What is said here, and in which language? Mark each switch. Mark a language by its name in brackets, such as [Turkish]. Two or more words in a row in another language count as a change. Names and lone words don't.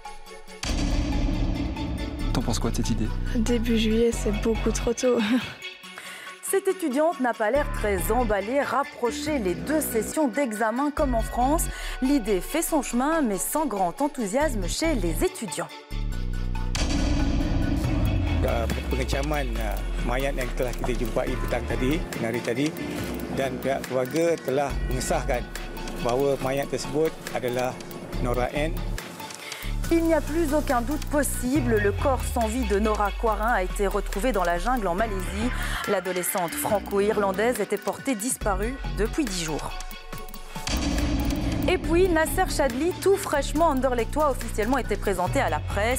[French] T'en penses quoi de cette idée? Début juillet, c'est beaucoup trop tôt. Cette étudiante n'a pas l'air très emballée. Rapprocher les 2 sessions d'examen comme en France. L'idée fait son chemin, mais sans grand enthousiasme chez les étudiants. [Malay] Pengecaman mayat yang telah kita jumpai petang tadi, hari tadi, dan pihak keluarga telah mengesahkan bahawa mayat tersebut adalah Nora N. [French] Il n'y a plus aucun doute possible. Le corps sans vie de Nora Quarin a été retrouvé dans la jungle en Malaisie. L'adolescente franco-irlandaise était portée disparue depuis 10 jours. Et puis, Nasser Chadli, tout fraîchement anderlechtois, officiellement été présenté à la presse.